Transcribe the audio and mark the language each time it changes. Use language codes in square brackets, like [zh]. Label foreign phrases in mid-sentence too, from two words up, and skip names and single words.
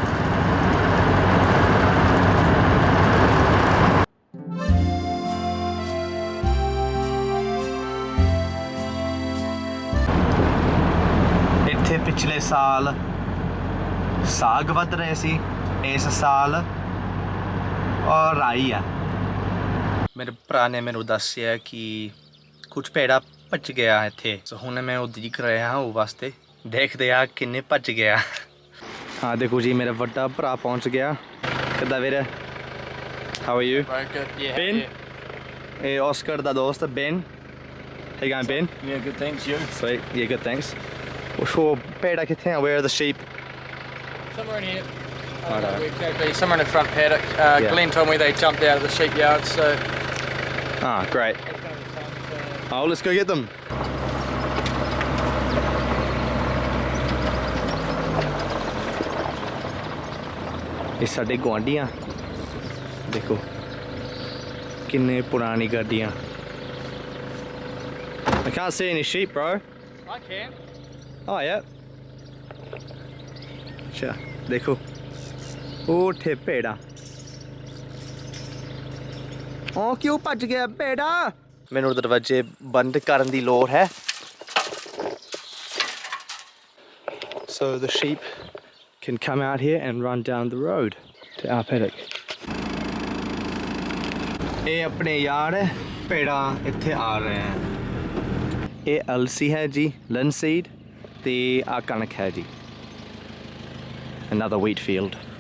[pa] ਇੱਥੇ ਪਿਛਲੇ ਸਾਲ ਸਾਗ ਵੱਧ ਰਹੇ ਸੀ, ਇਸ ਸਾਲ ਔਰ ਰਾਈ ਆ। ਮੇਰੇ ਭਰਾ ਨੇ ਮੈਨੂੰ ਦੱਸਿਆ ਕਿ ਕੁਝ ਭੇੜਾ ਭੱਜ ਗਿਆ ਇੱਥੇ। ਸੋ ਹੁਣ ਮੈਂ ਉਹ ਦੇਖ ਰਿਹਾ ਹਾਂ ਉਹ ਵਾਸਤੇ। ਦੇਖਦੇ ਆ ਕਿੰਨੇ ਭੱਜ ਗਿਆ। ਹਾਂ ਦੇਖੋ ਜੀ, ਮੇਰਾ ਵੱਡਾ ਭਰਾ ਪਹੁੰਚ ਗਿਆ। ਕਿੱਦਾਂ ਵੀਰੇ? [en] How are you? Very good. Yeah. Ben? Yeah. [pa] ਇਹ ਆਸਕਰ ਦਾ ਦੋਸਤ ਬੈਨ [en] How you going, Ben? Yeah, good, thanks. You? Sweet. Yeah, good, thanks. Sure, Peter, where are the sheep? Somewhere in here. I Righto. don't know exactly. Somewhere in the front paddock. Yeah. Glenn told me they jumped out of the sheep yard, so Ah, great. it's going to be fun. Oh, let's go get them. [pa] ਇਹ ਸਾਡੇ ਗੁਆਂਢੀਆਂ ਦੇਖੋ ਕਿੰਨੇ ਪੁਰਾਣੀ ਗੱਡੀਆਂ [en] I can't see any sheep, bro. I can. Oh, yeah. [pa] ਅੱਛਾ ਦੇਖੋ ਉਹ ਠੇ ਭੇੜਾ ਉਹ ਕਿਉਂ ਭੱਜ ਗਿਆ ਭੇੜਾ ਮੈਨੂੰ ਦਰਵਾਜ਼ੇ ਬੰਦ ਕਰਨ ਦੀ ਲੋੜ ਹੈ [en] so the sheep can come out here and run down the road to our paddock. [pa] ਇਹ ਆਪਣੇ ਯਾਰ ਭੇੜਾ ਇੱਥੇ ਆ ਰਹੇ ਹਨ ਇਹ ਅਲਸੀ ਹੈ ਜੀ linseed ਤੇ ਆ ਕਣਕ ਹੈ ਜੀ [en] another wheat field.